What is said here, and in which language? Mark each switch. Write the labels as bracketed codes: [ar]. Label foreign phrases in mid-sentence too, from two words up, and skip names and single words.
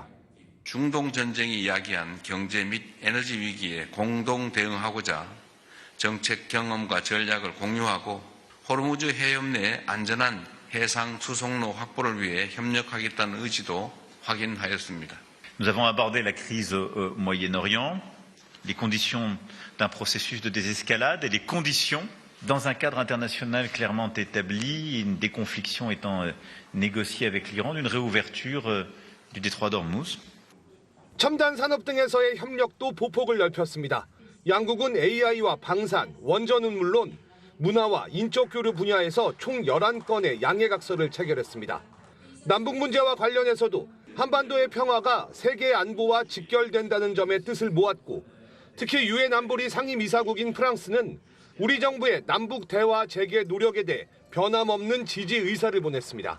[ko] 중동 전쟁이 야기한 경제 및 에너지 위기에 공동 대응하고자 정책 경험과 전략을 공유하고 호르무즈 해협 내 안전한 해상 수송로 확보를 위해 협력하겠다는 의지도 확인하였습니다. [fr] Nous avons abordé la crise au Moyen-Orient, les conditions d'un processus de désescalade et les conditions dans un cadre international clairement établi, une déconfliction étant négociée avec l'Iran, d'une réouverture du détroit d'Ormuz. [ko] 첨단 산업 등에서의 협력도 보폭을 넓혔습니다. 양국은 AI와 방산, 원전은 물론 문화와 인적 교류 분야에서 총 11건의 양해각서를 체결했습니다. 남북 문제와 관련해서도 한반도의 평화가 세계 안보와 직결된다는 점의 뜻을 모았고, 특히 유엔 안보리 상임이사국인 프랑스는 우리 정부의 남북 대화 재개 노력에 대해 변함없는 지지 의사를 보냈습니다.